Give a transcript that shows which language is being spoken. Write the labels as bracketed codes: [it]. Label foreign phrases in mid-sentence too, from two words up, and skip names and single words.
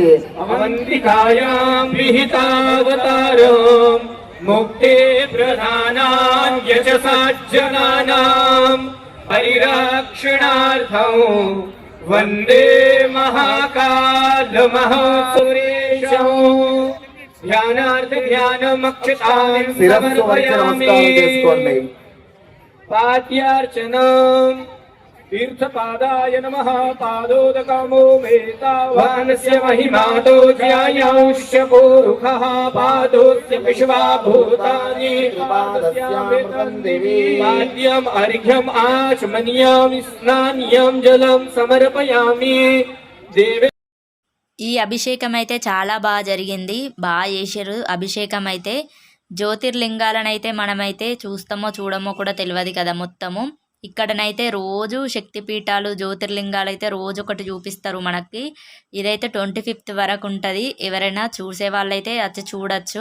[sa] అవంతికాయాం విహితావతారం ముక్తే ప్రధానాం యశసాజ్జనానాం పరిరక్షణార్థం వందే మహాకాల మహాసురేశం. ధ్యానార్థ ధ్యానమక్షతాం సమర్పయామి. పాద్యార్చనం तीर्थपादाय नमः पादोदकमो मेतावानस्य महिमातो ज्यायांश्च पुरुषः पादोस्य विश्वा भूतानि पाद्यम् अर्घ्यम् आचमनीयम् स्नानीयं जलं समर्पयामि देवे [te] ఈ అభిషేకం అయితే చాలా బాగా జరిగింది, బాగా చేసారు అభిషేకం అయితే. జ్యోతిర్లింగాలను అయితే మనమైతే చూస్తామో చూడమో కూడా తెలియదు కదా మొత్తము. ఇక్కడనైతే రోజు శక్తిపీఠాలు జ్యోతిర్లింగాలు అయితే రోజు ఒకటి చూపిస్తారు మనకి. ఇదైతే 25th వరకు ఉంటుంది. ఎవరైనా చూసే వాళ్ళైతే వచ్చి చూడొచ్చు.